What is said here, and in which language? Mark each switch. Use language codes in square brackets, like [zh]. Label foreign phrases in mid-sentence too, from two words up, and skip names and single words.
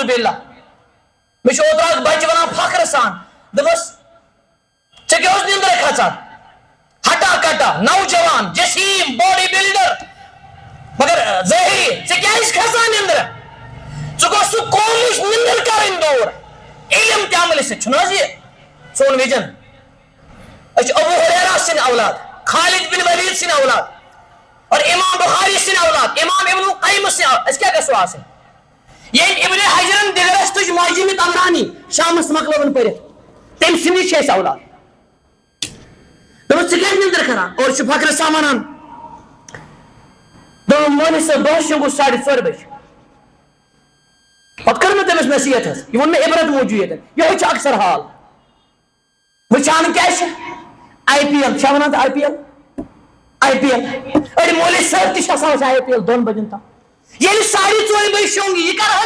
[ks] باللہ مےٚ چھُ اوترٕ اکھ بچہِ ونان فخرٕ سان دوٚپمس ژےٚ کیٛاہ اوس نِندرے کھژان ہٹا کٹا نوجوان جسیم باڈی بلڈر مگر ظٲہری ژےٚ کیٛازِ کھژان نِندرٕ ژٕ گوٚژھ سُہ قومٕچ نِندٕر کرٕنۍ دوٗر علم تہِ عملہِ سۭتۍ چھُنہٕ حظ یہِ سون وِجن أسۍ چھِ ابو ہریرہ سٕنٛدۍ اولاد خالد بن ولید سٕنٛدۍ اولاد اور امام بخاری سٕنٛدۍ اولاد امام ابن القیم سٕنٛدۍ اولاد أسۍ کیٛاہ گژھو آسٕنۍ ییٚلہِ ابن حجرن دِگرس تُج معجم طبرانی شامس مکلٲوٕن پٔرِتھ تٔمۍ سٕنٛدی چھِ أسۍ اولاد دوٚپُس ژٕ کیٛازِ نِندٕر کران اور چھُ فخرٕ سان ونان دوٚپُن مولوی صٲب دۄہس شۄنٛگُس 4:30 بجہِ پتہٕ کٔر مےٚ تٔمِس نصیحت حظ یہِ ووٚن مےٚ عبرت موٗجوٗب ییٚتٮ۪ن یِہوے چھُ اکثر حال وٕچھان کیٛاہ چھِ IPL چھا ونان ژٕ IPL أڑۍ مولوی صٲب تہِ چھِ آسان أسۍ IPL 2 بجن تام ییٚلہِ 4:30 بجہِ شۄنٛگ یہِ کر حظ